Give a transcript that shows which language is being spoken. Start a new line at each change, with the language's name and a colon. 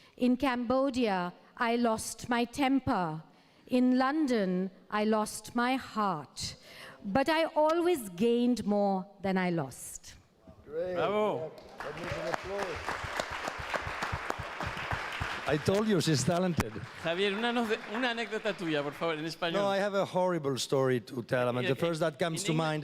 English: In Cambodia, I lost my temper. In London, I lost my heart. But I always gained more than I lost. Great. Bravo. That needs an applause. I told you she's talented.
Spanish: Javier, una anécdota tuya, por favor, en español.
English: No, I have a horrible story to tell. I mean, the first that comes to mind.